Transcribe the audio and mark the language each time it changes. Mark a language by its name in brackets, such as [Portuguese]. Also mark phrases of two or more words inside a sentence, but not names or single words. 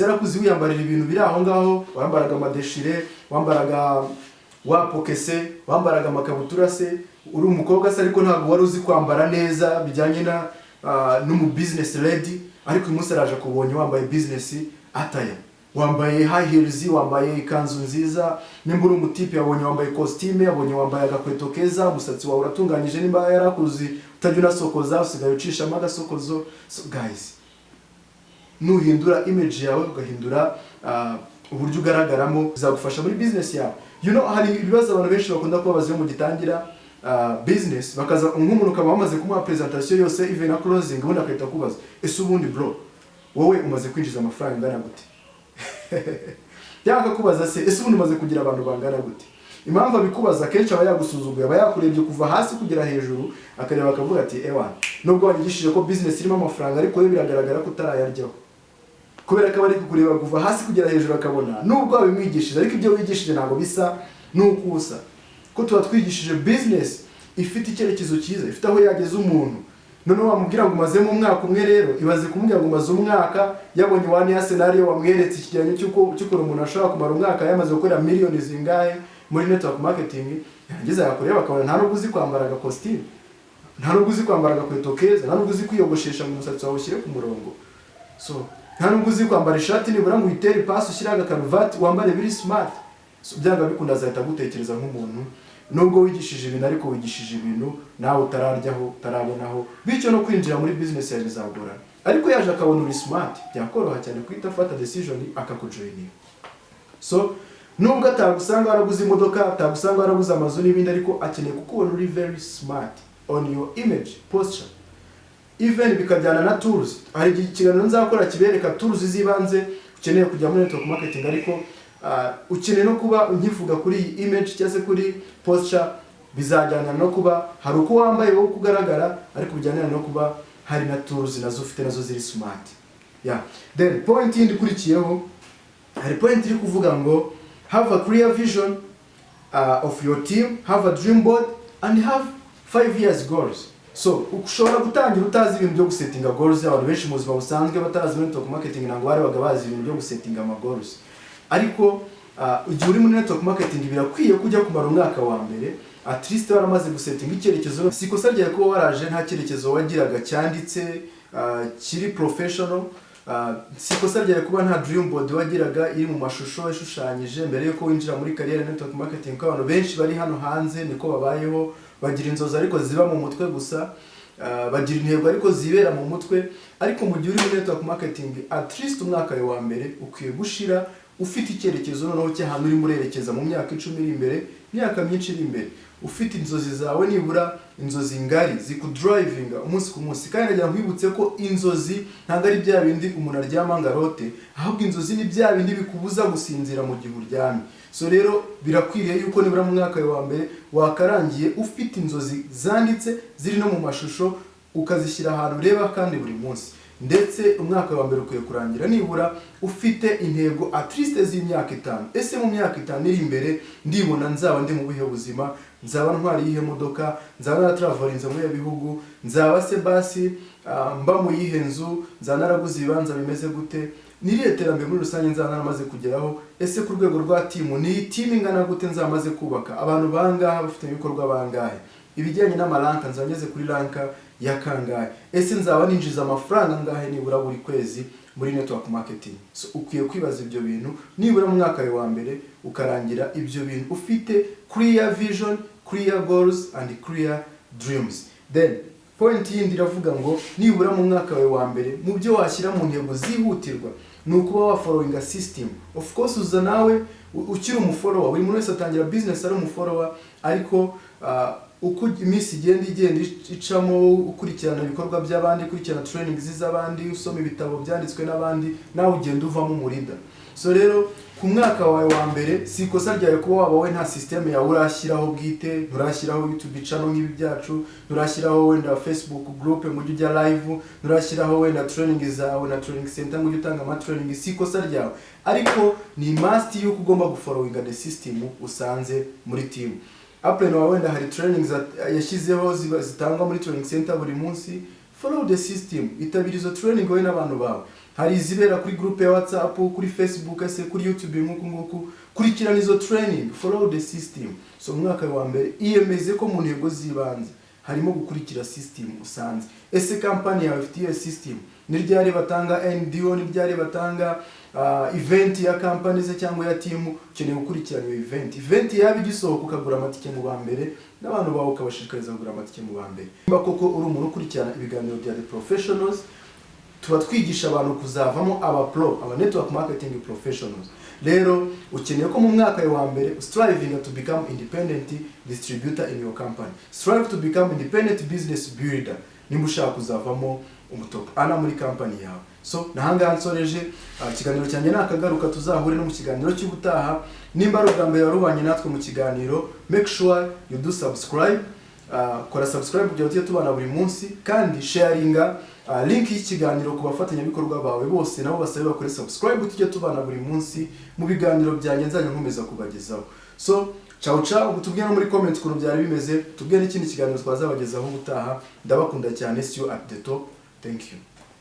[Kinyarwanda] yarakuze wiyambarira ibintu biri aho ngaho, wambaraga amadeshire, wambaraga wapokese, wambaraga amakabutura se, uri umukobwa se ariko ntabwo wari uzi kwambara neza bijyanye na n'umu [English] business lady, [Kinyarwanda] ariko uyu munsi araje kubonye wambaye business ataya, wambaye [English] high heels, [Kinyarwanda] wambaye ikanzu nziza, nimba uri umutipe yabonye wambaye costume, yabonye wambaye agakweto keza, umusatsi wawe uratunganyije, nimba yarakuzi utajya unasokoza usigaye ucishamo agasokozo. So guys, nuhindura image yawe, ugahindura uburyo ugaragaramo, bizagufasha muri business yawe. [English] You know, [Kinyarwanda] hari ibibazo abantu benshi bakunda kubabaza mu gitangira business, bakaza nk'umuntu ukaba wamaze kumuha presentation yose even na closing, ubundi akahita kubaza, ese ubundi bro wowe umaze kwinjiza amafaranga angana gute? Yanga kubaza se, ese ubundi umaze kugira abantu bangana gute? Impamvu abikubaza kenshi aba yagusuzuguye, aba yakurebye kuva hasi kugera hejuru, akareba akavuga ati ewa, nubwo wanyigishije ko business irimo amafaranga, ariko we biragaragara ko utarayaryaho, kubera ko bari kukureba kuva hasi kugera hejuru, akabona nubwo wabimwigishije ariko ibyo wigishije ntabwo bisa nuko usa. Ko tuba twigishije business ifite icyerekezo cyiza, ifite aho yageze umuntu. None wamubwira ngo umaze mu mwaka umwe, rero ibaze kumubwira ngo umaze umwaka, yabonye [English] one year scenario [Kinyarwanda] wamweretse ikigereranyo cy'uko umuntu ashobora kumara umwaka yamaze gukora miliyoni zingahe muri [English] network marketing, [Kinyarwanda] yarangiza yakureba akabona nta nubwo uzi kwambara agakositimu, nta nubwo uzi kwambara agakweto keza, nta nubwo uzi kwiyogoshesha mu musatsi wawe ushyire ku murongo, so nta nubwo uzi kwambara ishati nibura ngo uyitere ipasi ushyire agakaruvati wambare biri smart. So byanga bikunda azahita gutekereza nk'umuntu, nubwo wigishije ibintu ariko wigishije ibintu nawe utararyaho, utarabonaho, bityo no kwinjira muri business yawe bizagorana. Ariko yaje akabona uri smart, byakoroha cyane kwita afata decision akakujoininga. So nubwo atagusanga waraguze imodoka, atagusanga waraguze amazu n'ibindi, ariko akeneye kukubona uri [English] very smart on your image, posture. [Kinyarwanda] Even bikajyana na tools. Hari ikiganiro nzakora kibereka tools zibanze ukeneye kujya muri [English] network marketing, [Kinyarwanda] ariko ukeneye no kuba nkivuga kuri iyi image cyangwa kuri posture, bizajyana no kuba hari uko wambaye wowe kugaragara, ariko bijyana no kuba hari na tools nazo ufite nazo ziri smart. [English] Yeah. Then point [Kinyarwanda] indi kurikiyeho, hari point iri kuvuga ngo [English] have a clear vision of your team, have a dream board, and have 5 years goals. [Kinyarwanda] So ushobora gutangira utazi ibintu byo gusettinga goals. Abantu benshi mu buzima busanzwe batarazi [English] network marketing [Kinyarwanda] ntabwo bari bazi ibintu byo gusettinga ama goals, ariko igihe uri muri [English] network marketing [Kinyarwanda] birakwiye kujya kumara umwaka wa mbere at least waramaze gusettinga icyerekezo. Sikosa ryawe kuba waraje nta cyerekezo wagiraga cyanditse kiri professional, sikosa ryawe kuba nta [English] dream board [Kinyarwanda] wagiraga iri mu mashusho ishushanyije mbere yuko winjira muri [English] career network marketing. [Kinyarwanda] Ko abantu benshi bari hano hanze niko babayeho, bagira inzozi ariko ziba mu mutwe gusa, bagira intego ariko zibera mu mutwe. Ariko mu gihe uri muri [English] network marketing [Kinyarwanda] at least umwaka wa mbere ukwiye gushira ufite icyerekezo noneho cy'ahantu uri murerekeza mu myaka 10 iri imbere, imyaka myinshi iri imbere ufite inzozi zawe nibura inzozi ngari zikudrivinga umunsi ku munsi. Kandi nagira nkwibutse ko inzozi ntabwo ari bya bindi umuntu aryama ngarote, ahubwo inzozi ni bya bindi bikubuza gusinzira mu gihe uryamye. So rero birakwiriye yuko nibura mu mwaka wa mbere wakarangiye ufite inzozi zanditse ziri no mu mashusho ukazishyira ahantu ureba kandi buri munsi. Ndetse umwaka wa mbere ukwiye kurangira nibura ufite intego at least z'imyaka 5. Ese mu myaka 5 iri imbere ndibona nzaba ndi mu bihe buzima, nzaba ntwari yihe modoka, nzaba naratravelinze muri bihugu, nzaba se basi mba mu yihe nzu, nzaba naraguze ibibanza bimeze gute, niriye terambere muri rusange nzaba naramaze kugeraho. Ese ku rwego rwa timu ni team ingana gute nzamaze kubaka, abantu bangaha bafite ibikorwa bangahe, ibijyanye n'amaranka nzageze kuri ranka ya kangahe, ese nzaba ninjiza amafaranga ngahe nibura buri kwezi muri [English] network marketing. [Kinyarwanda] So ukwiye kwibaza ibyo bintu nibura mu mwaka wa mbere ukarangira ibyo bintu ufite [English] clear vision, clear goals and clear dreams. [Kinyarwanda] Then point yindi iravuga ngo nibura mu mwaka wa mbere mu byo washyira mu ntego zihutirwa ni ukuba wa [English] following a system. [Kinyarwanda] Of course uza nawe ukiri umufollower, buri muntu wese atangira business ari umufollower, ariko uko iminsi igenda icamo ukurikirana ibikorwa by'abandi, ukurikirana training z'abandi, usoma ibitabo byanditswe n'abandi, nawe ugenda uvamo umurida. So rero ku mwaka wawe wa mbere si ikosa ryawe kuba waba we nta system yawe urashyiraho bwite, nturashyiraho YouTube channel nk'ibi byacu, nturashyiraho wenda Facebook group ngo ujya live, nturashyiraho wenda training zawe na training center ngo ujye utanga ama training. Si ikosa ryawe, ariko ni must yuko ugomba gufollowinga [English] the system [Kinyarwanda] usanze muri team. Apple no wenda hari trainings yashyizeho zitangwa muri [English] training center [Kinyarwanda] buri munsi. [English] Follow the system, [Kinyarwanda] itabirizo training wowe n'abantu bawe. Hari izibera kuri group ya WhatsApp, kuri Facebook, ese kuri YouTube nk'uko kurikirana izo training. [English] Follow the system. [Kinyarwanda] So mwaka wa mbere iyemeze ko mu ntego zibanze harimo gukurikira system usanze. Ese company yawe ifite system, ni ryari batanga NDO, ni ryari batanga event ya company ze cyangwa ya team, ukeneye gukurikirana iyo event yabi gisohoka ukagura amatike mu bambere n'abantu bawe ukabashishikariza kugura amatike mu bambere. Nimba koko uri umuntu ukurikirana ibiganiro bya The Professionals, tuba twigisha abantu kuzavamo aba [English] network marketing professionals. [Kinyarwanda] Rero ukeneye ko mu mwaka wa mbere [English] striving to become independent distributor in your company, strive to become independent business builder, [Kinyarwanda] nimba ushaka kuzavamo umutop ana muri company yawe. So nahanga nsoreje ikiganiro cyanjye nakagaruka, tuzahure no mu kiganiro cy'ubutaha. Nimba ari ubwambere warubanye natwe mu kiganiro, [English] make sure you do subscribe, [Kinyarwanda] kora subscribe kugira ngo tubana buri munsi, kandi sharinga link y'ikiganiro ku bafatanyabikorwa bawe bose, nabo basabe bakore subscribe tujye tubana buri munsi mu biganiro byanjye nzajya nkomeza kubagezaho. So ciao ciao, tubwire no muri comment ukuntu byari bimeze, tubwire n'ikindi kiganiro twazabagezaho ubutaha. Ndabakunda cyane, [English] see you at the top. Thank you.